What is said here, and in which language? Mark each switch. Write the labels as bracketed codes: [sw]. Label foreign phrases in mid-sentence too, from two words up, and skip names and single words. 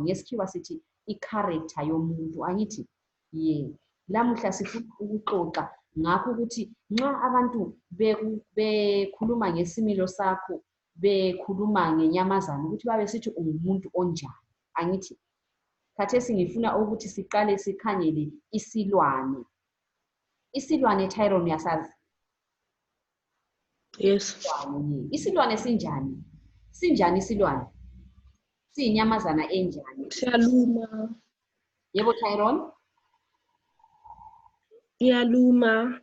[nd] Ngesikhiwa sithi i-character yomuntu. Angithi lamuhla sifuna ukuxoxa ngakho ukuthi nxa abantu bekhuluma ngesimilo sakho, bekhuluma ngenyamazana ukuthi babe sithi ungumuntu onjani. Angithi khathesi ngifuna ukuthi siqale sikhangele isilwane. Isilwane Tyron uyasazi? [en] Yes. [nd] Isilwane sinjani? Sinjani isilwane? Siyinyamazana enjani? Siyaluma. Yebo Tyron? Iyaluma.